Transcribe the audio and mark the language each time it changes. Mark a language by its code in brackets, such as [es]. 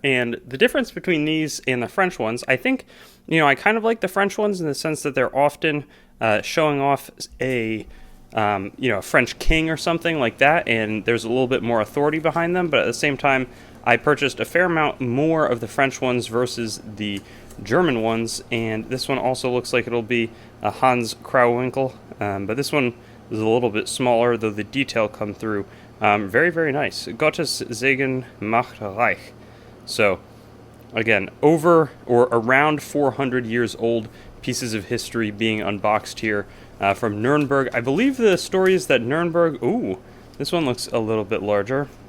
[en] And the difference between these and the French ones, I think, I kind of like the French ones in the sense that they're often showing off a French king or something like that, and there's a little bit more authority behind them. But at the same time, I purchased a fair amount more of the French ones versus the German ones, and this one also looks like it'll be a Hans Krauwinkel, but this one is a little bit smaller, though the detail come through. Very, very nice. [de] Gottes Segen macht reich. [en] So, again, over or around 400 years old pieces of history being unboxed here from Nuremberg. I believe the story is that Nuremberg... Ooh, this one looks a little bit larger.